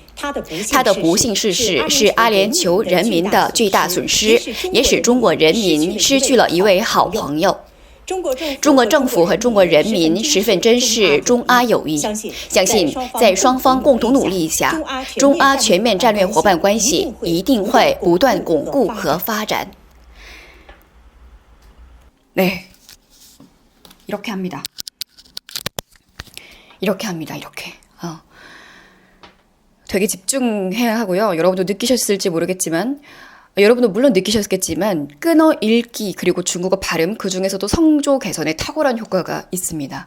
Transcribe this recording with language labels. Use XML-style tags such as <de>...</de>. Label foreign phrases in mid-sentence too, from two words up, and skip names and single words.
<zh>他的不幸逝世是阿联酋人民的巨大损失，也使中国人民失去了一位好朋友。中国政府和中国人民十分珍视中阿友谊，相信在双方共同努力下，中阿全面战略伙伴关系一定会不断巩固和发展。</zh> <ko>네, 이렇게 합니다. 이렇게. 되게 집중해야 하고요. 여러분도 느끼셨을지 모르겠지만. 여러분도 물론 느끼셨겠지만 끊어 읽기 그리고 중국어 발음 그중에서도 성조 개선에 탁월한 효과가 있습니다.</ko>